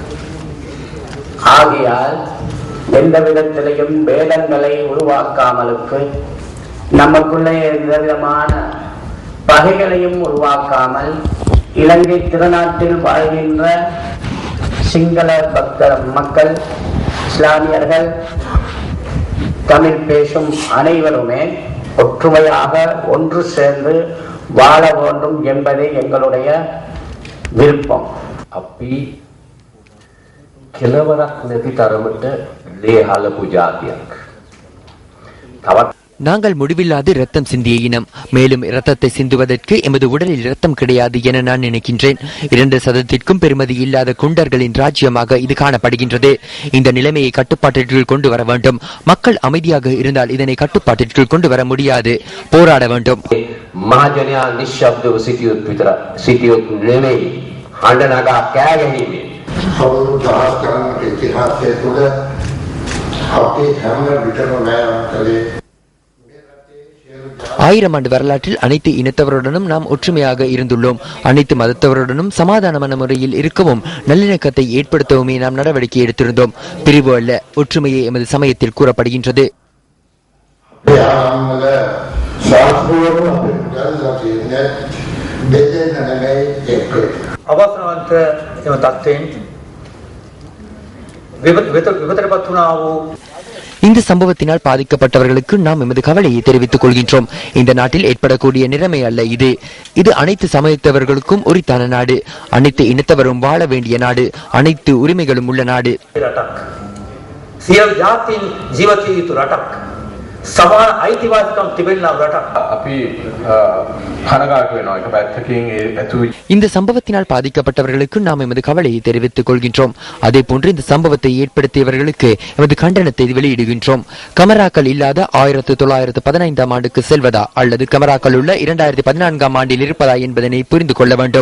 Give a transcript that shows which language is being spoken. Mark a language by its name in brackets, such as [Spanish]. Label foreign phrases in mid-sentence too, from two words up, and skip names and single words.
[Tamil] ஆகையால் எந்த விதத்திலையும் வேதங்களை உருவாக்காமலுக்கு நமக்குள்ளே எந்த விதமான பகைகளையும் உருவாக்காமல் இலங்கை திருநாட்டில் வாழ்கின்ற சிங்கள மக்கள், இஸ்லாமியர்கள், தமிழ் பேசும் அனைவருமே ஒற்றுமையாக ஒன்று சேர்ந்து வாழ வேண்டும் என்பதே எங்களுடைய விருப்பம். [Sinhala] අපි කෙලවරක් නැති තරමට ලේහලපු ජාතියක්. තවත් [Tamil] நாங்கள் முடிவில்லாது இரத்தம் சிந்திய இனம். மேலும் இரத்தத்தை சிந்துவதற்கு எமது உடலில் இரத்தம் கிடையாது என நான் நினைக்கின்றேன். 2% பெருமதி இல்லாத குண்டர்களின் ராஜ்யமாக இது காணப்படுகின்றது. இந்த நிலைமையை கட்டுப்பாட்டிற்குள் கொண்டு வர வேண்டும். மக்கள் அமைதியாக இருந்தால் இதனை கட்டுப்பாட்டிற்குள் கொண்டு வர முடியாது. போராட வேண்டும். [Sinhala] මහජනයා නිශ්ශබ්දව සිටියොත් නෙමෙයි හඬනගා කෑ ගැනීමෙන් කවුරු දහස් ගණනක ඉතිහාසය තුළ අපේ හැම විටම මෑම් කළේ [Tamil] 1000 ஆண்டு வரலாற்றில் அனைத்து இனத்தவருடனும் நாம் ஒற்றுமையாக இருந்துள்ளோம். அனைத்து மதத்தவருடனும் சமாதானமான முறையில் இருக்கவும் நல்லிணக்கத்தை ஏற்படுத்தவுமே நாம் நடவடிக்கை எடுத்திருந்தோம். பிரிவு அல்ல, ஒற்றுமையே எமது சமயத்தில் கூறப்படுகின்றது. இந்த சம்பவத்தினால் பாதிக்கப்பட்டவர்களுக்கு நாம் எமது கவலையை தெரிவித்துக் கொள்கின்றோம். இந்த நாட்டில் ஏற்படக்கூடிய நிலைமை அல்ல இது. இது அனைத்து சமயத்தவர்களுக்கும் உரித்தான நாடு. அனைத்து இனத்தவரும் வாழ வேண்டிய நாடு. அனைத்து உரிமைகளும் உள்ள நாடு. [Sinhala] සමාන අයිතිවාසිකම් තිබෙනා රටක්. අපි කනගාටු වෙනවා එක පැත්තකින් ඒ [Tamil] இந்த சம்பவத்தினால் பாதிக்கப்பட்டவர்களுக்கு நாம் எமது கவலையை தெரிவித்துக் கொள்கின்றோம். அதே போன்று இந்த சம்பவத்தை ஏற்படுத்தியவர்களுக்கு எமது கண்டனத்தை வெளியிடுகின்றோம். கமராக்கள் இல்லாத 1915ஆம் ஆண்டுக்கு செல்வதா அல்லது கமராக்கள் உள்ள 2014ஆம் ஆண்டில் இருப்பதா என்பதனை புரிந்து கொள்ள வேண்டும்.